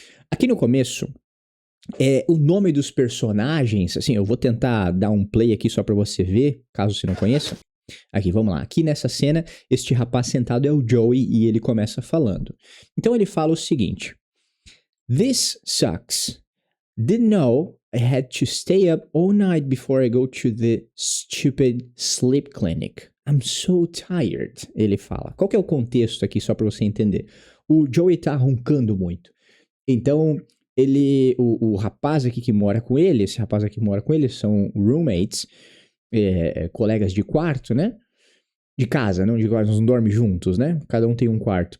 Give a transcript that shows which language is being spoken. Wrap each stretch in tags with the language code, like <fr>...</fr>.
<pt>Aqui no começo, o nome dos personagens, assim, eu vou tentar dar um play aqui só pra você ver, caso você não conheça. Aqui, vamos lá. Aqui nessa cena, este rapaz sentado é o Joey e ele começa falando. Então ele fala o seguinte:</pt> <en>This sucks. Didn't know I had to stay up all night before I go to the stupid sleep clinic. I'm so tired,</en> <pt>ele fala. Qual que é o contexto aqui, só pra você entender? O Joey tá roncando muito. Então, o rapaz aqui que mora com ele, esse rapaz aqui que mora com ele, são roommates, colegas de quarto, né? De casa, não de quarto, não dormem juntos, né? Cada um tem um quarto.</pt>